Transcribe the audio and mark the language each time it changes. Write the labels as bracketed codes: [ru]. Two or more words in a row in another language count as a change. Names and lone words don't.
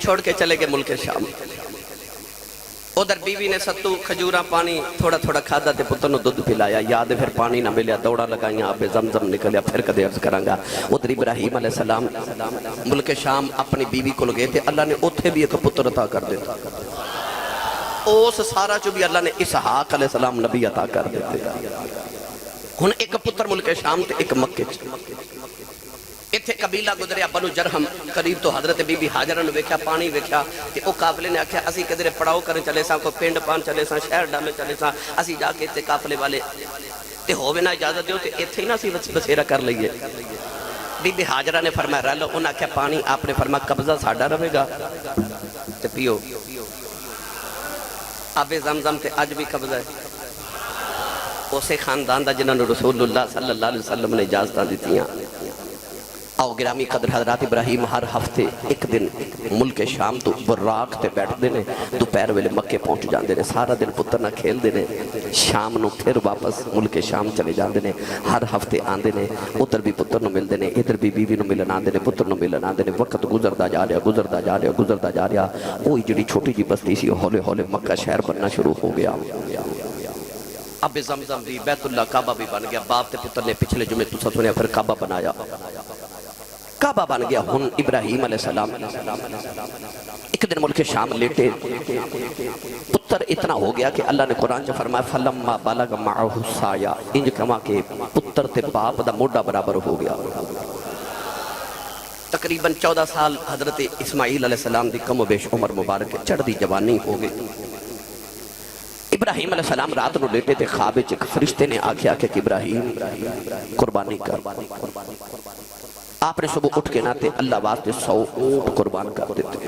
[pa] چھوڑ کے چلے گئے ملک شام ادھر بیوی نے ستو کھجورا پانی تھوڑا تھوڑا کھادا تے پتر نے دودھ پلایا یاد پھر پانی نہ ملیا دوڑا لگائیاں آب زمزم نکلیا پھر کدے عرض کرانگا ادھر ابراہیم علیہ السلام ملک شام اپنی بیوی کو لگے تھے اللہ نے اتھے بھی ایک پتر عطا کر دیتا اس سارا جو بھی اللہ نے اسحاق علیہ السلام نبی عطا کر دیتے ہن ایک پتر ملک شام تے ایک مکے اتھے قبیلہ گزریا بنو جرہم قریب تو حضرت بی بی حاجرہ نے ویکھیا پانی ویکھیا تے او قافلے نے آکھیا اسی کدھرے پڑاؤ کرن چلے ساں کو پنڈ پان چلے ساں شہر ڈالے چلے ساں اسی جا کے تے قافلے والے تے ہووے نہ اجازت دیو تے ایتھے ہی نہ اسی بسیرا کر لئیے بی بی حاجرہ نے فرمایا رہ لو انہاں آکھیا پانی آپ نے فرمایا قبضہ ساڈا رہے گا تے پیو آب زمزم تے اج بھی قبضہ ہے اسے خاندان دا جنہوں نے رسول اللہ صلی اللہ علیہ وسلم نے اجازتاں دیتیاں آؤ گرامی قدر حضرات ابراہیم ہر ہفتے ایک دن ملک شام تو براق تے بیٹھ دینے دوپہر ویلے مکے پہنچ جاندے نے سارا دن پتر نہ کھیل دینے شام نو پھر واپس ملک شام چلے جاندے نے ہر ہفتے آندے نے ادھر بھی پتر نو مل دینے ادھر بھی بیوی نو ملن آندے نے پتر نو ملن آندے نے وقت گزردا جا رہا وہی جڑی چھوٹی جی بستی سی ہولے ہولے مکہ شہر بننا شروع ہو گیا اب زمزم بھی بیت اللہ کعبہ بھی بن گیا باپ تے پتر نے پچھلے جمعے تو سنیا پھر کعبہ بنایا کعبہ بن گیا ہن ابراہیم علیہ السلام ایک دن ملک شام لیٹے پتر اتنا ہو گیا کہ اللہ نے قرآن جو فرمایا [ar] فَلَمَّا بَلَغَ مَعَهُ السَّعْيَ [pa] انج کما کہ پتر تے باپ دا موڈا برابر ہو گیا تقریباً 14 سال حضرت اسماعیل علیہ السلام دی کم و بیش عمر مبارک چڑھ دی جوانی ہو گئی ابراہیم علیہ السلام رات نو لیٹے تھے خواب ایک فرشتے نے آکھیا کہ ابراہیم قربانی کر آپ نے صبح اٹھ کے نہ تے اللہ واسطے 100 اونٹ قربان کر دیتے